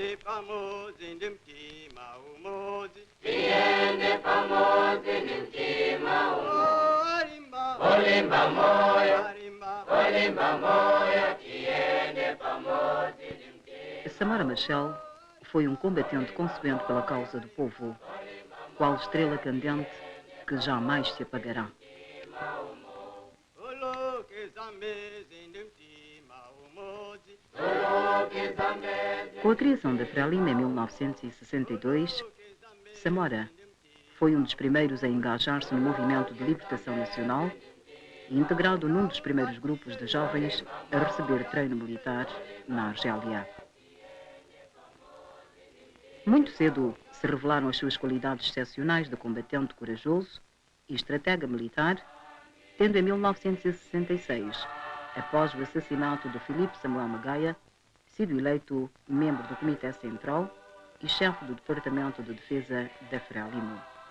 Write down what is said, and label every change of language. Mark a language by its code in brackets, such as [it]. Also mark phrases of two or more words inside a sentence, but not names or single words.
[ny] famosi ndi mtima umodzi. Tiende famosi ndi mtima Arimba, olimba moyo, arimba, olimba moyo, tiende famosi ndi mtima. [pt] Samora Machel foi um combatente consequente pela causa do povo, qual estrela candente que jamais se apagará. [ny] oloke zambezi ndi mtima umodzi. Oloke zambezi, [pt] Com a criação da Frelimo em 1962, Samora foi um dos primeiros a engajar-se no movimento de libertação nacional e integrado num dos primeiros grupos de jovens a receber treino militar na Argélia. Muito cedo se revelaram as suas qualidades excepcionais de combatente corajoso e estratega militar, tendo em 1966, após o assassinato de Filipe Samuel Magaia, sido eleito membro do Comitê Central e chefe do Departamento de Defesa da Frelimo.